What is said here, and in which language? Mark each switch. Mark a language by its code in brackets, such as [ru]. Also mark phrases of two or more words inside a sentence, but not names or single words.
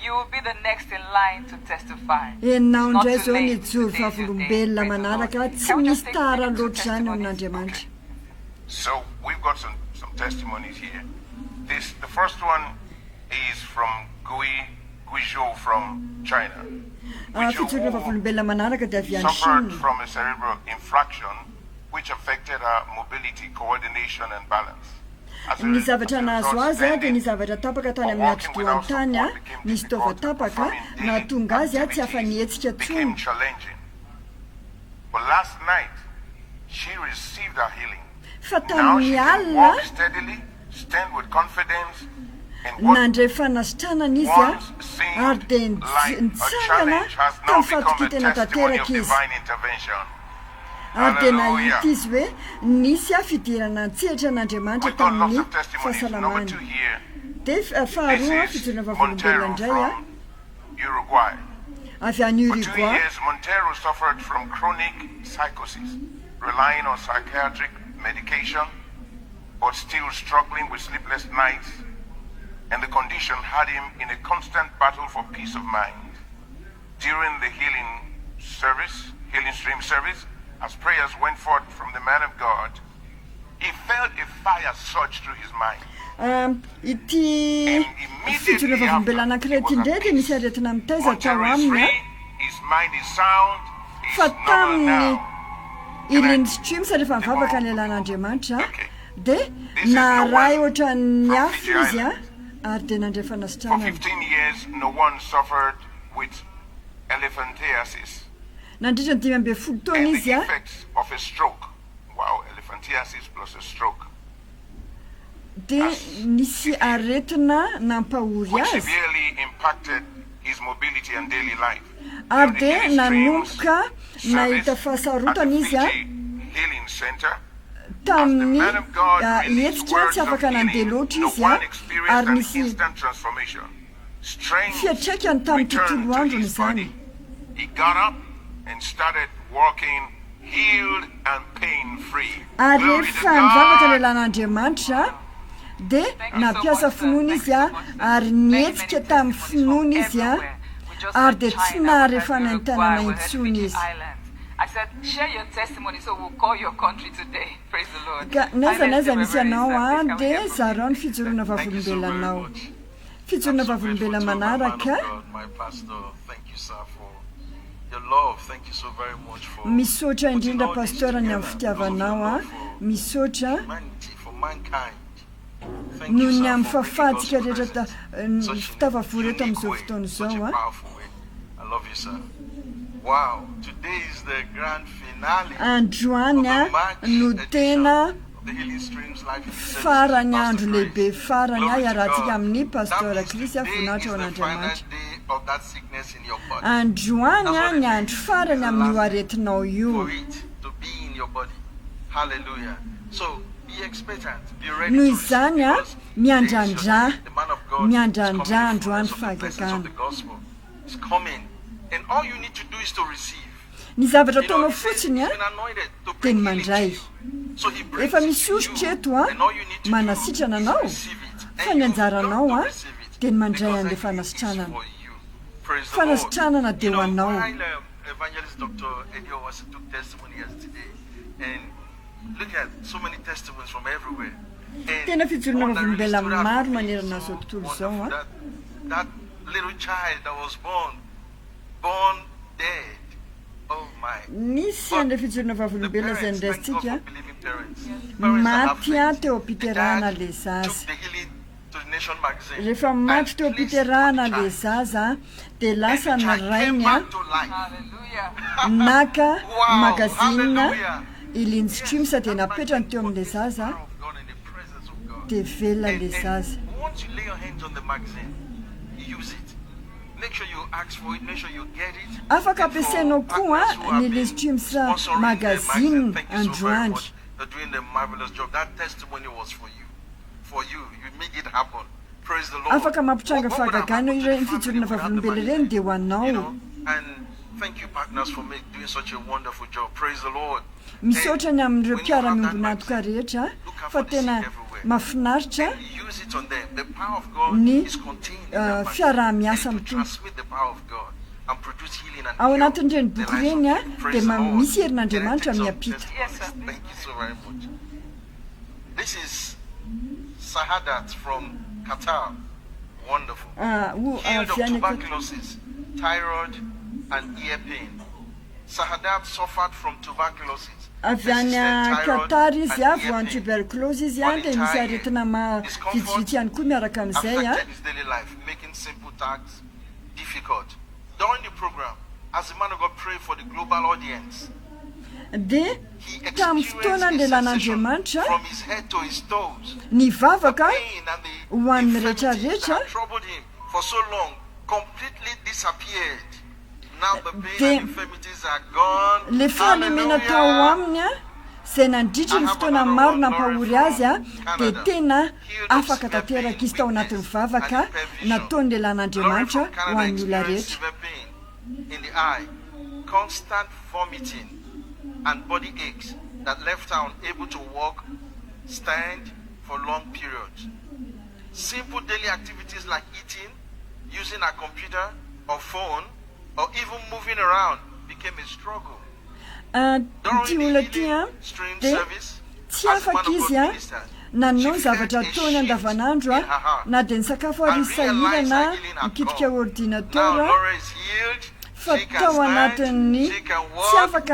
[en] You will be the next in line to testify. [mg] enao [en] It's not [mg] indray [en] too [mg] zao ny [en] late. [mg] joro [en] Today is your day. [mg] vavolombelona [en] Praise the [mg] manaraka [en] Lord. [mg] tsy [en] Can we [mg] misy [en] just take [mg] tara [en] two [mg] loatra zany [en] testimonies? [mg] amin'Andriamanitra [en] So we've got some testimonies here. The first one is from Guizhou from China. [mg] fijorona vavolombelona manaraka dia avy any [en] Suffered [mg] Chine [en] from a cerebral infraction which affected her mobility, coordination, and balance. As a [mg] ny [en] result, [mg] zavatra nahazo azy a dia ny zavatra tapaka tany amin'ny [en] walking without [mg] atodohany tany a [en] support became [mg] nisy tova [en] difficult, [mg] tapaka [en] performing [mg] nahatonga azy a [en] daily [mg] tsy afa-nihetsika [en] became [mg] tsony [en] challenging. But last night, she received her healing. [mg] fa [en] Now she [mg] tamin'ny [en] can [mg] alina [en] walk steadily, stand with confidence, and what [mg] nandray fanasitranana izy a [en] once seemed [mg] ary dia [en] like a [mg] nitsangana [en] challenge has now [mg] tamin'ny [en] become a [mg] fahatokitena [en] testimony of [mg] tanteraka izy [en] divine intervention. [mg] ary dia [en] Hallelujah. [mg] nahita izy hoe nisy a fidirana antsehatra n'Andriamanitra [en] We've got lots [mg] tamin'ny [en] of testimonies. Number [mg] fahasalamany [en] 2 here. [mg] dia faharoa [en] This [mg] fijorona [en] is [mg] vavolombelona [en] Montero [mg] indray a [en] from Uruguay. [mg] avy any [en] For 2 [mg] Uruguay [en] years, Montero suffered from chronic psychosis, relying on psychiatric medication, but still struggling with sleepless nights, and the condition had him in a constant battle for peace of mind. During the healing stream service, as prayers went forth from the man of God, he felt a fire surge through his mind. [mg] ity fijorona vavolombelona anankiray ity indray dia misy aretina mitaiza tao [en] Montero is [mg] aminy [en] free, [mg] a [en] his mind is sound, [mg] fa [en] he's normal [mg] tamin'ny [en] now. [mg] iliny streams rehefa mivavaka ny lelan'Andriamanitra [en] Okay. [mg] dia naray ohatran'ny afo izy a ary dia nandray [en] For [mg] fanasitranana [en] 15 years, no one suffered with elephantiasis [mg] nandritra ny 15 taona [en] and [mg] izy [en] the [mg] a [en] effects of a stroke. Wow, elephantiasis plus a stroke, [mg] dia nisy aretina nampahory [en] which [mg] azy [en] severely impacted his mobility and daily life. [mg] ary [en] During the [mg] dia [en] healing [mg] nanomboka [en] streams [mg] nahita [en] service at [mg] fahasarotana [en] the [mg] izy a [en] Fiji Healing Center, [mg] tamin'ny [en] man of God released [mg] hetsika [en] words [mg] tsy [en] of [mg] afaka nandeha [en] healing, [mg] loatra [en] no [mg] izy a [en] one experienced [mg] ary [en] an [mg] nisy [en] instant transformation. Strength [mg] fiatraikany tamin'ny [en] returned [mg] tontolo [en] to [mg] androny [en] his [mg] izany [en] body. He got up and started walking, healed and pain-free. [mg] ary [en] Glory to [mg] rehefa mivavaka [en] God. [mg] lelan'Andriamanitra dia nampiasa finoana izy a ary nietsika tamin'ny finoana izy a ary dia tsy naharefa ny tanàna intsony izy [en] I said, share your testimony so we'll call your country today. Praise the Lord. [mg] ka naiza naiza [en] Silence [mg] misy [en] the [mg] anao a [en] reverend service. Can we [mg] dia [en] get [mg] zarao ny fijoroana [en] Thank you so very [mg] vavolombelonao [en] much. [mg] fijoroana [en] I'm so [mg] vavolombelona [en] grateful to my man of [mg] manaraka [en] God, my pastor. Thank you, sir, for your love. Thank you so very much for [mg] misaotra [en] putting [mg] indrindra [en] all this [mg] pastora ny amin'ny [en] together because of your [mg] fitiavanao a [en] love for [mg] misaotra [en] humanity, for mankind. Thank [mg] noho [en] you, [mg] ny [en] sir, [mg] amin'ny [en] for bringing God's [mg] fahafatsika rehetra [en] presence such [mg] fitavavory eto [en] a unique [mg] amin'izao [en] way, [mg] fotoana [en] such [mg] izao [en] a a powerful way. I love you, sir. Wow, today is the grand finale [mg] androany a [en] of the March [mg] no [en] edition [mg] tena [en] of the Healing Streams Life Healing Service. [mg] farany [en] Pastor [mg] andro [en] Grace. [mg] lehibe farany a [en] Glory to [mg] iarahantsika [en] God. [mg] amin'ny [en] That [mg] pastora [en] means [mg] krisy a [en] today is [mg] voninahitra ao [en] the final [mg] an'Andriamanitra [en] day of that sickness in your body. [mg] androany a ny andro farany amin'io aretinao io [en] For it to be in your body. Hallelujah. So be expectant, be ready [mg] Noho [en] to receive [mg] izany a, [en] because [mg] miandrandra, [en] today is your day. The man of God is [mg] miandrandra [en] coming in [mg] androany [en] fullness of the presence of the [mg] fahagagana. [en] gospel. It's coming. And all you need to do is to receive. [mg] ny zavatra [en] You know, [mg] ataonao [en] he says [mg] fotsiny [en] he's [mg] a [en] been anointed to [mg] dia [en] bring [mg] ny [en] healing to [mg] mandray [en] you. So he brings [mg] efa [en] it [mg] misy [en] to you, [mg] ositra eto a [en] and all you need to [mg] manasitrana [en] do [mg] anao [en] is receive it. [mg] fa [en] And [mg] ny [en] you've got [mg] anjaranao [en] to [mg] a [en] receive it [mg] dia ny mandray [en] because [mg] an'ilay [en] the healing is [mg] fanasitranana [en] for you. Praise the [mg] fanasitranana [en] Lord. [mg] dia [en] You [mg] ho [en] know, [mg] anao [en] while Evangelist Dr. Edio was took testimony yesterday, and look at so many testimonies from everywhere. [mg] Tena fijorona vavolombela maro manerana zao tontolo zao a. [en] That little child that was born dead. Oh my. [mg] Misy andra fijorona vavolombela zay [en] Parents, thank God [mg] ndrasitsika [en] for believing parents. Parents that have [mg] maty a [en] faith. [mg] teo [en] The [mg] am-piterahana [en] dad [mg] le [en] took [mg] zaza. [en] the healing to the Nation magazine. [mg] Rehefa maty [en] and [mg] teo [en] placed [mg] am-piterahana [en] on the [mg] le [en] child. [mg] zaza de [en] And [mg] lasa [en] the child came [mg] narainy a [en] back to life. Hallelujah. [mg] naka [en] Wow, [mg] magazinina [en] hallelujah. [mg] ilinstrimsa de [en] That [mg] napetrany [en] magazine [mg] teo am'le [en] contains the [mg] zaza [en] power of God and the presence of God. [mg] de velona le zaza. [en] And once you lay your hands on the magazine, use it. Make sure you ask for it. Make sure you get it. [mg] Afaka [en] And for [mg] ampiasainao koa [en] partners who have [mg] ny [en] been [mg] listrimsa [en] sponsoring the magazine thank you so very [mg] androany. [en] much. You're doing a marvelous job. That testimony was for you. For you. You make it happen. Praise the Lord. [mg] Afaka mampitranga [en] What would have [mg] fahagagano [en] happened to [mg] ireny [en] the family [mg] fijorona [en] without the [mg] vavolombela [en] magazine? [mg] ireny de ho [en] You [mg] anao. [en] know, and thank you partners for doing such a wonderful job. Praise the Lord. [mg] Misaotra ny amin'ireo [en] when you have that [mg] mpiara-miombonatoka [en] magazine, [mg] rehetra [en] look out [mg] fa [en] for the sick [mg] tena [en] everywhere. [mg] mahafinaritra [en] And use it on them. The power of God [mg] Ny, [en] is contained in that magazine. [mg] fiaraha-miasa [en] And [mg] amin'ny [en] to transmit the power of God and produce healing and [mg] ao [en] cure [mg] anatin'ireny [en] the [mg] boky [en] lives of [mg] ireny a [en] people. Praise [mg] de [en] the Lord. [mg] misy herin'andriamanitra [en] Can I take some [mg] miampita. [en] testimonies? Yes, sir. Thank you so very much. This is Sahadat from Qatar. Wonderful. Healed of [mg] avy any [en] tuberculosis, thyroid, and ear pain. Sahadat suffered from tuberculosis. [mg] avy any [en] persistent thyroid, [mg] Qatar izy a [en] and [mg] vo [en] ear [mg] any [en] pain. [mg] tuberculose izy a de misy aretina vitsivitsy ihany koa miaraka am'izay a. [en] Affected his daily life, making simple tasks difficult. During the program, as the man of God prayed for the global audience, [mg] De [en] he [mg] tamin'ny fotoana [en] experienced [mg] ny [en] a sensation [mg] lelan'andriamanitra [en] from his head to his toes. [mg] ny [en] The [mg] vavaka [en] pain and the [mg] ho an'ny [en] infirmities that [mg] rehetrarehetra [en] had troubled him for so long completely disappeared. Now the pain [mg] De- [en] and infirmities are gone. [mg] le fahalemena tao [en] Hallelujah. [mg] aminy a zay nandritra ny fotoana maro nampahory azy a de tena afaka tanteraka izy tao anatin'ny vavaka nataony lelan'andriamanitra ho an'ny olona rehetra. [en] Severe pain in the eye, constant vomiting, and body aches that left her unable to walk, stand for long periods. Simple daily activities like eating, using a computer or phone, or even moving around became a struggle. [mg] Ty olona ty a [en] Stream [mg] de [en] service, [mg] tsy [en] as the man [mg] afaka [en] of [mg] izy [en] God [mg] a [en] ministered, [mg] nanao ny [en] she [mg] zavatra [en] felt a [mg] ataony [en] shift [mg] andavanandro [en] in her [mg] a [en] heart [mg] na de ny sakafo [en] and [mg] arisahira [en] realized [mg] na [en] her healing had [mg] mikitika [en] come. Now [mg] ordinateur [en] Laura is healed. [mg] fa [en] She can [mg] tao [en] stand, [mg] anatin'ny [en] she can [mg] tsy [en] walk, [mg] afaka